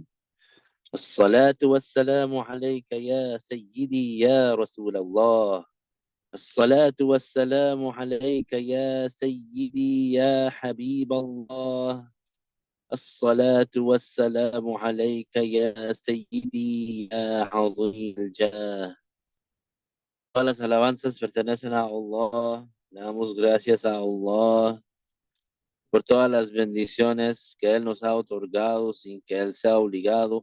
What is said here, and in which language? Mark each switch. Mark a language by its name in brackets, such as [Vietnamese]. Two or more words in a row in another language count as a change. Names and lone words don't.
[Arabic] الصلاة والسلام عليك يا سيدي يا رسول الله. الصلاة والسلام عليك يا سيدي يا حبيب الله. الصلاة والسلام عليك يا سيدي يا عظيم الجاه. [Spanish] Todas las alabanzas pertenecen a Allah. Le damos gracias a Allah por todas las bendiciones que Él nos ha otorgado sin que Él sea obligado.